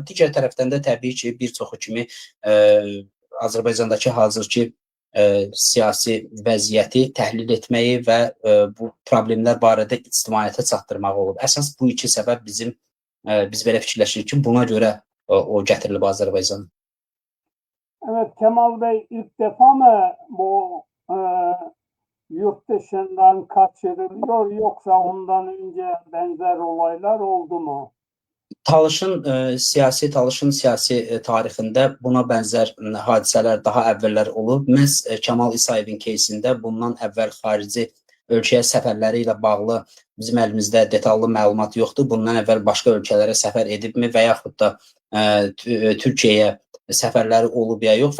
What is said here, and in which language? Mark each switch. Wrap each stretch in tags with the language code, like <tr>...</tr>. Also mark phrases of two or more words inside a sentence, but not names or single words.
<az>Digər tərəfdən də təbii ki, bir çoxu kimi Azərbaycandakı hazırki siyasi vəziyyəti təhlil etməyi və bu problemlər barədə ictimaiyyətə çatdırmaq olub. Əsas bu iki səbəb biz belə fikirləşirik ki, buna görə o gətirilib Azərbaycana.</az> <tr>Evet, Kemal Bey ilk defa mı bu yurt dışından kaçırılıyor yoksa ondan önce benzer olaylar oldu mu?</tr> <az>Talışın siyasi tarixində buna bənzər hadisələr daha əvvəllər olub. Məhz Kəmal İsayevin keysində bundan əvvəl xarici ölkəyə səfərləri ilə bağlı bizim əlimizdə detallı məlumat yoxdur. Bundan əvvəl başqa ölkələrə səfər edibmi və yaxud da Türkiyəyə səfərləri olub ya yox.</az>